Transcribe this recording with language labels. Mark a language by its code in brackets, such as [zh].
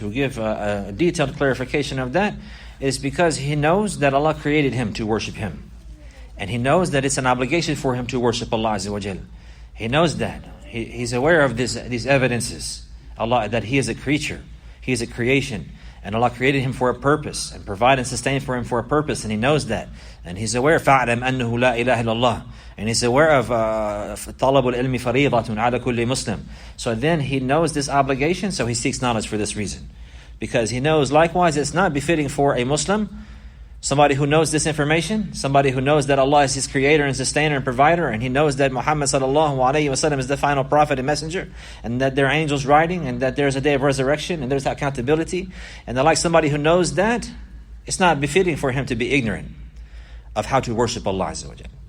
[en] To give a detailed clarification of that is because he knows that Allah created him to worship him. And he knows that it's an obligation for him to worship Allah Azza wa Jal. He knows that. He's aware of these evidences. Allah, that he is a creature. He is a creation. And Allah created him for a purpose and provided and sustained for him for a purpose. And he knows that. And he's aware, [ar] فَعْلَمْ أَنَّهُ لَا إِلَهَ إِلَّا اللَّهِ. [en] And he's aware of [ar] طَلَبُ الْعِلْمِ فَرِيضَةٌ عَلَى كُلِّ Muslim. [en] So then he knows this obligation, so he seeks knowledge for this reason. Because he knows, likewise, it's not befitting for a Muslim, somebody who knows this information, somebody who knows that Allah is his creator and sustainer and provider, and he knows that Muhammad sallallahu alayhi wasallam is the final prophet and messenger, and that there are angels riding, and that there's a day of resurrection, and there's accountability, and like somebody who knows that, it's not befitting for him to be ignorant of how to worship Allah Azza wa Jalla.